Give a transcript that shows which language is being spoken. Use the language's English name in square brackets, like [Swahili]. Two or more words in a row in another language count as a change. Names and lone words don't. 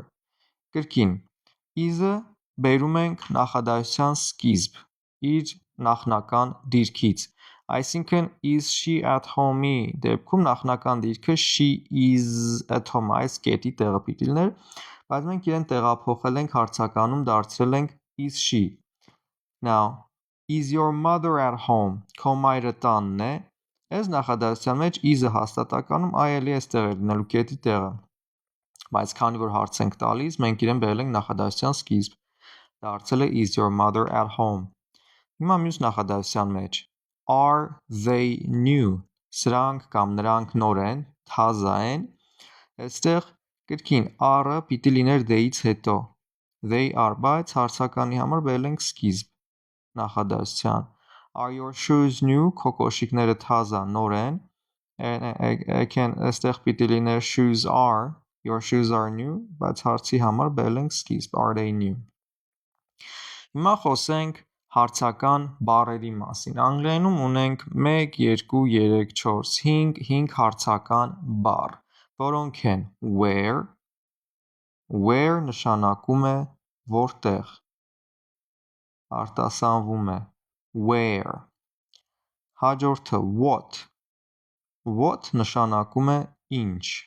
[Armenian] Կրկին is-ը բերում ենք նախադասության սկիզբ իր նախնական դիրքից, այսինքն [English] is she at home- [Armenian] ի դեպքում նախնական դիրքը [English] she is at home [Armenian] այս կետի տեղը պիտի լիներ, բայց մենք իրեն տեղափոխել ենք հարցականում դարձրել ենք [English] is she. Now, is your mother at home? [Armenian] Քո մայրը տանն է։ Այս նախադասության մեջ is-ը հաստատականում այելի է ստեղ լինելու կետի տեղը, բայց քանի որ հարց ենք տալիս, մենք իրեն բերել ենք նախադասության սկիզբ, դարձել է [English] is your mother at home։ [Armenian] Հիմա մյուս նախադասության մեջ [English] are they new? [Armenian] Սրանք կամ նրանք նոր են, թազա են։ Այստեղ կրկին are-ը պիտի լիներ they-ից հետո, [English] they are, [Armenian] բայց հարցականի համար բերել ենք սկիզբ նախադասության։ [English] Are your shoes new? [Armenian] Քո կոշիկները թազա նոր են։ Այստեղ պիտի լիներ [English] shoes are, your shoes are new, [Armenian] բայց հարցի համար բերել ենք սկիզբ [English] are they new։ [Armenian] Հիմա խոսենք հարցական բառերի մասին։ Անգլերենում ունենք 1, 2, 3, 4, 5 հարցական բառ, որոնք են where նշանակում է որտեղ, արտասանվում է where, հաջորդը what նշանակում է ինչ,